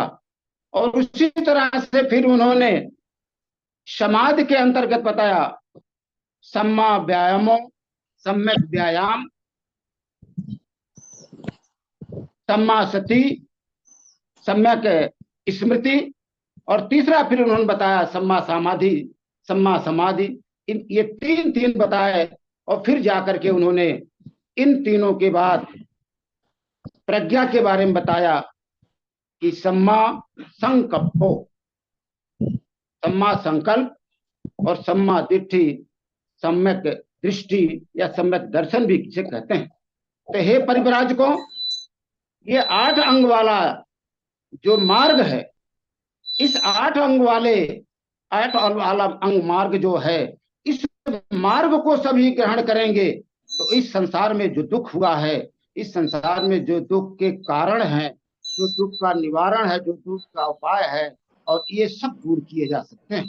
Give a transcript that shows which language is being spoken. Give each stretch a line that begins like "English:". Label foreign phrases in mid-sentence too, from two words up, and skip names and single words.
Hindi: और उसी तरह से फिर उन्होंने समाधि के अंतर्गत बताया
Pali: सम्मा व्यायामो,
Hindi: सम्यक व्यायाम,
Pali: सम्मा सती,
Hindi: सम्यक स्मृति और तीसरा फिर उन्होंने बताया
Pali: सम्मा समाधि, सम्मा समाधि।
Hindi: ये 3 बताए और फिर जाकर के उन्होंने इन तीनों के बाद प्रज्ञा के बारे में बताया कि
Pali: सम्मा संकल्पो, सम्मा संकल्प
Hindi: और
Pali: सम्मा दिट्ठी,
Hindi: सम्यक दृष्टि या सम्यक दर्शन भी किसे कहते हैं। तो हे परिव्राजकों, ये 8 अंग वाला जो मार्ग है, इस 8 अंग वाले 8 वाला अंग मार्ग जो है, इस मार्ग को सभी ग्रहण करेंगे तो इस संसार में जो दुख हुआ है, इस संसार में जो दुख के कारण है, जो दुख का निवारण है, जो दुख का उपाय है, और ये सब दूर किए जा सकते हैं।